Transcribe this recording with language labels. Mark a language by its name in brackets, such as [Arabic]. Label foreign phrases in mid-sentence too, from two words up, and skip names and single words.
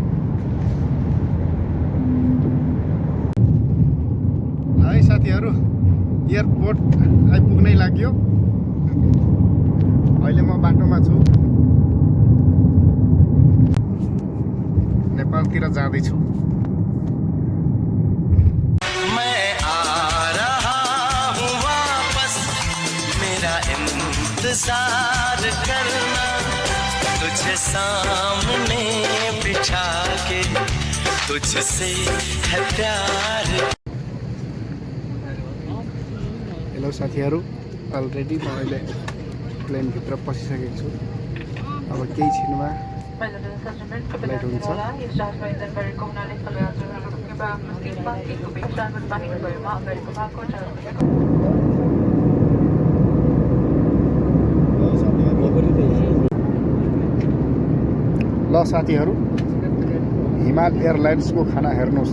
[Nepali] है साथीहरू, एयरपोर्ट आइपुग्नै लाग्यो। अहिले म बाटोमा छु, नेपालतिर जाँदैछु। [Hindi] मैं आ रहा हूँ वापस, मेरा इंतजार करना, तुझे सामने बिठा के तुझसे है प्यार। [Nepali] हेलो साथीहरू, अलरेडी म अहिले प्लेनभित्र पसिसकेको छु। अब केही छिनमा फ्लाइट हुन्छ। ल साथीहरू, हिमाल एयरलाइन्सको खाना हेर्नुहोस्।